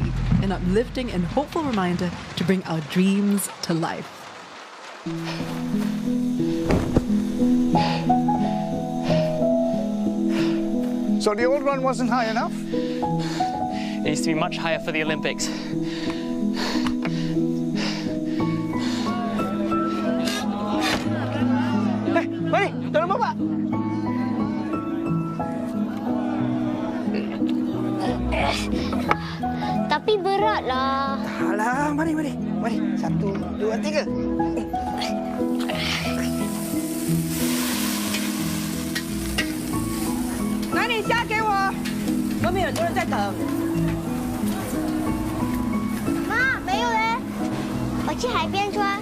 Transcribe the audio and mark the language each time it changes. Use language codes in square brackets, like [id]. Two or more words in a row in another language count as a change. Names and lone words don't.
[en] An uplifting and hopeful reminder to bring our dreams to life. So the old run wasn't high enough? It needs to be much higher for the Olympics. [ms] Mari, tolong bawa. Tapi beratlah. Alah, mari. Mari, 1, 2, 3. [zh] 妈，没有嘞。我去海边穿。